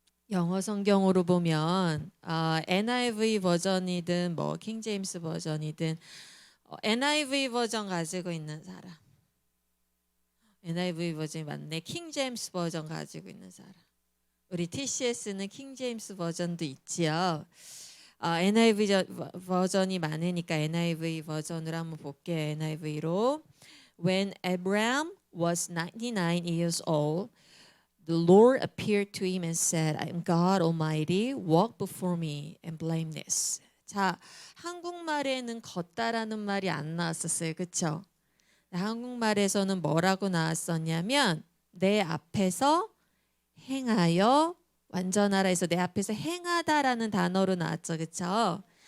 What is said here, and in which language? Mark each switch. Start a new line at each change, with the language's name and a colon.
Korean: 영어 성경으로 보면 NIV 버전이든 뭐 킹제임스 버전이든 NIV 버전 가지고 있는 사람. NIV 버전이 맞네. 킹제임스 버전 가지고 있는 사람. 우리 TCS는 킹제임스 버전도 있지요. NIV 버전이 많으니까 NIV 버전으로 한번 볼게요.
English: NIV로 When Abraham was 99 years old, the Lord appeared to him and said, I am God Almighty, walk before me and blameless.
Korean: 자, 한국말에는 걷다라는 말이 안 나왔었어요. 그렇죠? 한국말에서는 뭐라고 나왔었냐면 내 앞에서 행하여 완전하라 해서 내 앞에서 행하다라는 단어로 나왔죠. 그렇죠?